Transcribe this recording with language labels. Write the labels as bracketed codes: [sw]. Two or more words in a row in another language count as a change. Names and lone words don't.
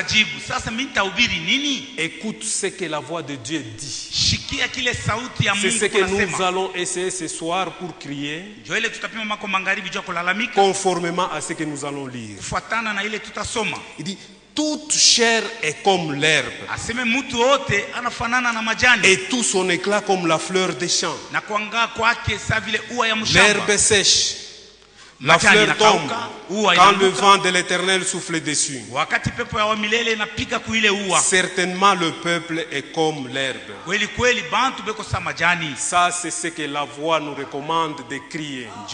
[fr] Écoute ce que la voix de Dieu dit. C'est ce que nous allons essayer ce soir pour crier, conformément à ce que nous allons lire. Il dit: toute chair est comme l'herbe. [sw] Aseme mtu wote anafanana na majani. [fr] Et tout son éclat comme la fleur des champs. [sw] Na kuangaa kwake sa vile ua ya mshamba. [fr] L'herbe sèche. La fleur tombe quand le vent de l'Éternel souffle dessus. Certainement le peuple est comme l'herbe. Ça c'est ce que la voix nous recommande de crier.